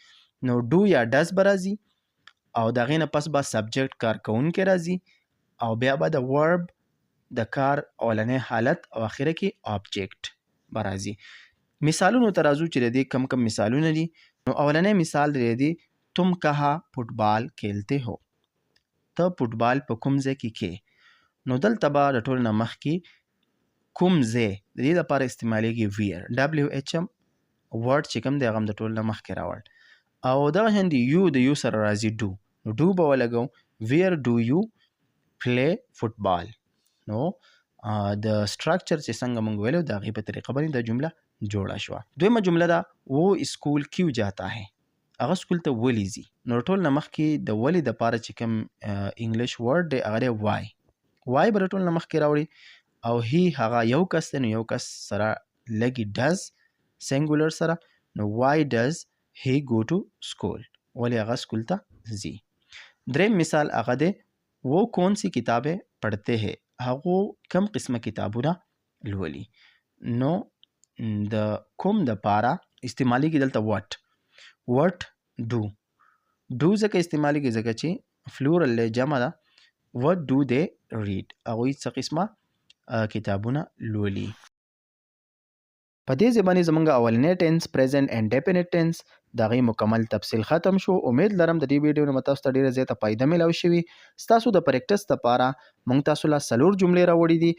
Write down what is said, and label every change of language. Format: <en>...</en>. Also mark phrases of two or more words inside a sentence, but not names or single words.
<ps>نو ډو یا ډز به راځي او د هغې نه پس به سبجیکټ کارکوونکی راځي او بیا به د ورب د کار اولنی حالت او اخره کې آبجیکټ به راځي. مثالونو ته راځو چې د دې کم مثالونه دي. نو اولنی مثال دی</ps> <ur>تم کہاں فوټبال کھیلتے ہو،</ur> <ps>ته فوټبال په کوم ځای کې کې. نو دلته به د ټول نه مخکې کوم ځای د دې لپاره استعمالیږي ویر،</ps> <en>W H um word</en> <ps>چې کوم دی هغه هم د ټول نه مخکې راوړ. او دغه شان دی یو د یو سره راځي ډو، نو ډو به ولګو</ps> <en>where do you play football.</en> <ps>نو د سټرکچر چې څنګه موږ ویلو د هغې په طریقه باندې دا جمله جوړه شوه. دویمه جمله ده</ps> <ur>وہ اسکول کیوں جاتا ہے،</ur> <ps>هغه سکول ته ولې ځي. نو ټول نه مخکې د ولې دپاره چې کوم</ps> <en>English word</en> <ps>دی هغه دی وای، وای به د ټول نه مخکې راوړي. او هی هغه یو کس دی نو یو کس سره لګي</ps> <en>does singular</en> <ps>سره. نو</ps> <en>why does he go to school,</en> <ps>ولې هغه سکول ته ځي. دریم مثال هغه دی</ps> <ur>وہ کون سی کتابیں پڑھتے ہیں،</ur> <ps>هغو کم قسمه کتابونه لولي. نو د کوم د پاره استعمالیږي دلته</ps> <en>what do</en> <ps>ځکه استعمالیږي ځکه چې فلورل دی، جمع ده.</ps> <en>what do they read</en> <ps>هغوی څه قسمه کتابونه لولي. په دې ځای باندې زمونږ اولنی ټینس</ps> <en>present and definite tense</en> <ps>د هغې مکمل تفصیل ختم شو. امید لرم د دې ویډیو نه تاسو ته ډېره زیاته فایده میلاو شوي. ستاسو د پریکټس دپاره موږ تاسو له 4 جملې راوړي دي.</ps>